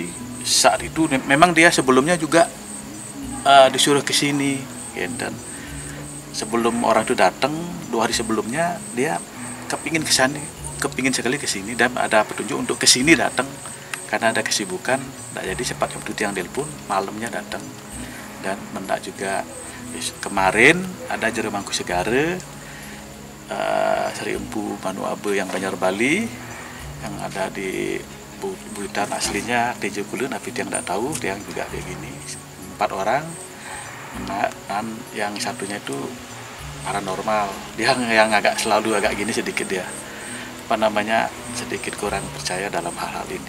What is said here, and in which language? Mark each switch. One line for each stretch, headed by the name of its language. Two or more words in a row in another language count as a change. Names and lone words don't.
Indonesian: Saat itu memang dia sebelumnya juga disuruh ke sini ya, dan sebelum orang itu datang 2 hari sebelumnya dia kepingin sekali ke sini, dan ada petunjuk untuk ke sini datang karena ada kesibukan. Tidak jadi sempat waktu itu yang telepon, malamnya datang. Dan mendak juga kemarin ada jero Mangku Segara, Seri Empu Manu Abe yang Banjar Bali, yang ada di Buitan aslinya Tejo Kulun, tapi dia tidak tahu, dia juga kayak gini. 4 orang, dan yang satunya itu paranormal. Dia yang selalu agak gini sedikit, dia sedikit kurang percaya dalam hal-hal ini.